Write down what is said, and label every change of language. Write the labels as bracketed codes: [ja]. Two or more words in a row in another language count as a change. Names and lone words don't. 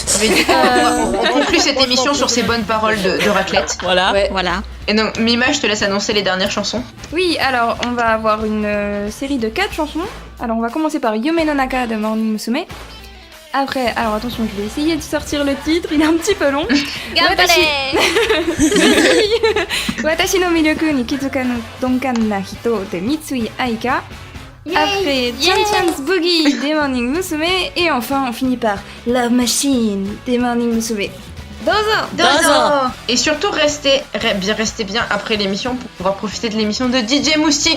[fr] Mais du coup, on conclut cette émission sur ces bonnes paroles de raclette. Voilà. Ouais. Voilà. Et donc Mima, je te laisse annoncer les dernières chansons. Oui, alors on va avoir une série de 4 chansons. Alors on va commencer par Yume no Naka de Morning Musume. Après, alors attention, je vais essayer de sortir le titre, il est un petit peu long. Watashi no miryuku ni kizuka no donkan na hito de Mitsui Aika. Après, Chan Chan's Boogie des Morning Musume. Et enfin, on finit par Love Machine des Morning Musume. Dozo! Et surtout, restez bien après l'émission pour pouvoir profiter de l'émission de DJ Moustique.